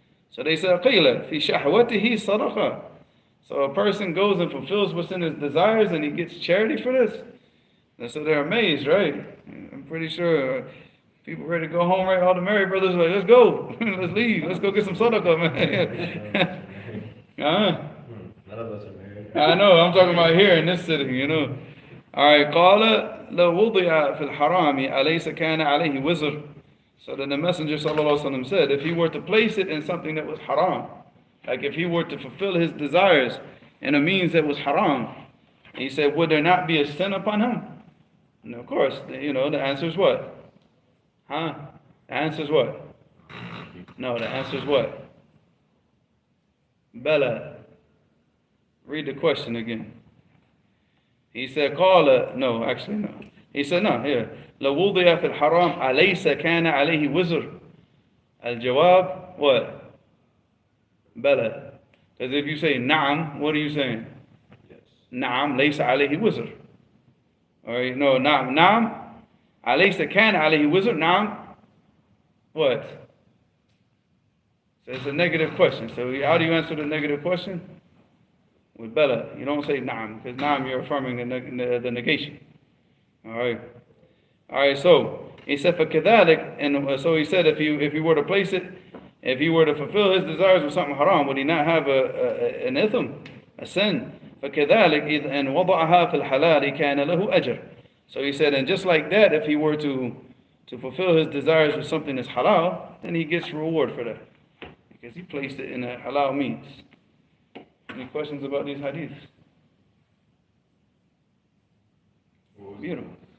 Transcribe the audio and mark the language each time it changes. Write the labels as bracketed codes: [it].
[en] So they said, [ar] قِيلَ فِي شَحْوَتِهِ صَدَقَةً. [en] So a person goes and fulfills what's in his desires and he gets charity for this. And so they're amazed, right? I'm pretty sure people ready to go home, right? All the married brothers are like, let's go. Let's leave. Let's go get some sadaqah, man. None of us are married. I know, I'm talking about here in this city, you know. Alright, [ar] قال لو وضع في الحرام أليس كان عليه وزر. [en] So then the Messenger sallallahu alaihi wasallam said, if he were to place it in something that was haram, like if he were to fulfill his desires in a means that was haram, he said, would there not be a sin upon him? And of course, you know, the answer is what? Huh? The answer is what? No, the answer is what? Bala. Read the question again. He said, قال, no, actually no. He said, no, here. [ar] لو وضع في الحرام أليس كان عليه وزر. الجواب, [en] what? [ar] بلى. [en] Because if you say نعم, what are you saying? Yes. [ar] نعم ليس عليه وزر. [en] Alright, no, [ar] نعم, نعم. أليس كان عليه وزر. نعم. [en] What? So it's a negative question. So how do you answer the negative question? With bela. You don't say na'am, because na'am you're affirming the negation. Alright. Alright, so he said for kadalik, and so he said if he were to place it, if he were to fulfill his desires with something haram, would he not have an itham, a sin? [ar] فكذلك إن وضعها في الحلال كان له أجر. [en] So he said, and just like that, if he were to fulfill his desires with something that's halal, then he gets reward for that. Because he placed it in a halal means. Any questions about these hadiths? What was Beautiful.